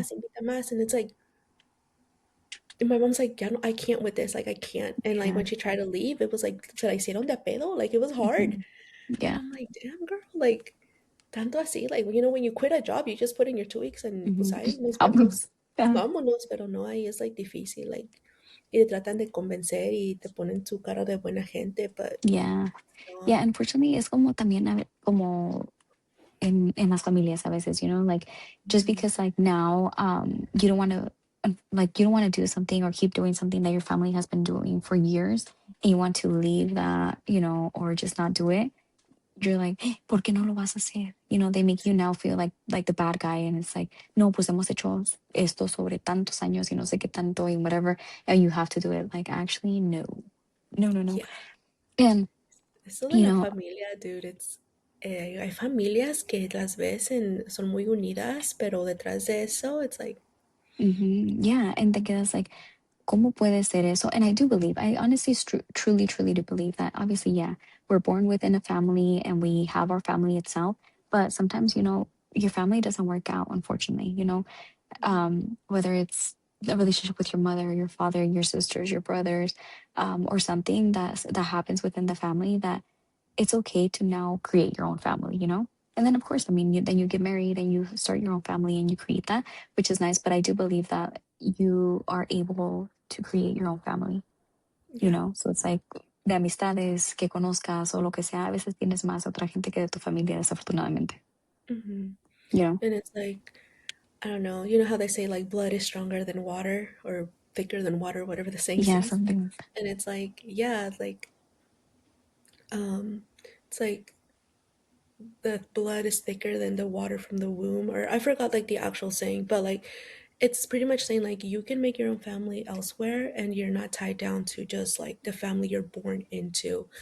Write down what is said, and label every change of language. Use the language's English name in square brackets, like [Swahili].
[Spanish] más, invita más. [English] And it's like, and my mom's like, yeah, no, I can't with this. Like, I can't. And like Yeah. when she tried to leave, it was like, [Spanish] se la hicieron de a pedo. [English] Like, it was hard. Mhm. And Yeah. I'm like, damn, girl, like, [Spanish] tanto así. [English] Like, when you quit a job, you just put in your 2 weeks and [Spanish] pues Mhm. ahí nos vemos. Vámonos. [English] Yeah. [Spanish] Vámonos, pero no, ahí es like difícil. Like, y te tratan de convencer y te ponen su cara de buena gente, but [English] Yeah. no. Yeah. [Spanish] Unfortunately, es como también como en las familias a veces, like, just Mhm. [English] because like now you don't want to, like, you don't want to do something or keep doing something that your family has been doing for years, and you want to leave that, or just not do it. You're like, [Spanish] ¿por qué no lo vas a hacer? [English] They make you now feel like the bad guy, and it's like, [Spanish] no, pues hemos hecho esto sobre tantos años y no sé qué tanto y [English] whatever, and you have to do it. Like, actually, no, no, no, no. Yeah. And [Spanish] Eso de [English] you [Spanish] la [English] know, [Spanish] familia, dude, hay familias que las ves son muy unidas, pero detrás de eso, [English] it's like, yeah, and then it's like, [Spanish] ¿Cómo puede ser eso? [English] And I do believe, I honestly, truly, truly do believe that obviously, yeah, we're born within a family and we have our family itself. But sometimes, your family doesn't work out, unfortunately, whether it's a relationship with your mother, your father, your sisters, your brothers, or something that happens within the family that it's okay to now create your own family. And then, of course, I mean, then you get married and you start your own family and you create that, which is nice. But I do believe that you are able to create your own family. Yeah. So it's like [Spanish] de amistades que conozcas o lo que sea, a veces tienes más otra gente que de tu familia, desafortunadamente. Hmm. [English] You know? And it's like, I don't know, you know how they say like blood is stronger than water or thicker than water, whatever the saying Yeah, says. something. And it's like, yeah, um, it's like the blood is thicker than the water from the womb, or I forgot like the actual saying, but like it's pretty much saying like you can make your own family elsewhere and you're not tied down to just like the family you're born into.